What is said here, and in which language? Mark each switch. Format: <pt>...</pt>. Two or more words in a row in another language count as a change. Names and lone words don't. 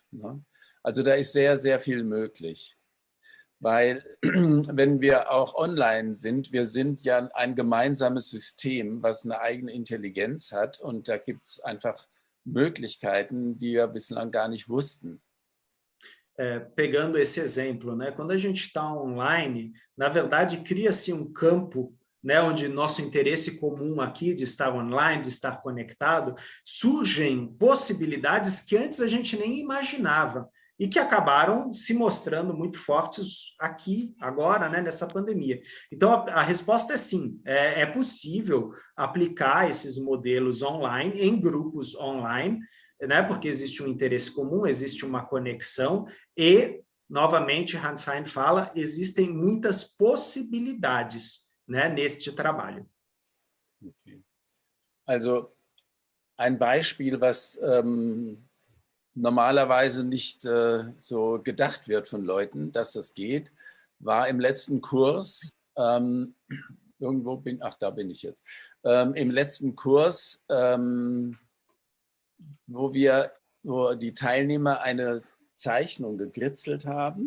<de>Ne? Also da ist sehr, sehr viel möglich. Weil wenn wir auch online sind, wir sind ja ein gemeinsames System, was eine eigene Intelligenz hat. Und da gibt es einfach Möglichkeiten, die wir bislang gar nicht wussten.</de> <pt>Pegando esse exemplo, né? Quando a gente está online, na verdade, cria-se campo, né, onde nosso interesse comum aqui de estar online, de estar conectado, surgem possibilidades que antes a gente nem imaginava e que acabaram se mostrando muito fortes aqui, agora, né, nessa pandemia. Então, a resposta é sim, é possível aplicar esses modelos online, em grupos online, né, porque existe um interesse comum, existe uma conexão e, novamente, Hans Hein fala, existem muitas possibilidades, né, neste trabalho.</pt> <de>Okay. Also ein Beispiel, was normalerweise nicht so gedacht wird von Leuten, dass das geht, war im letzten Kurs, da bin ich jetzt, im letzten Kurs, wo die Teilnehmer eine Zeichnung gekritzelt haben.</de>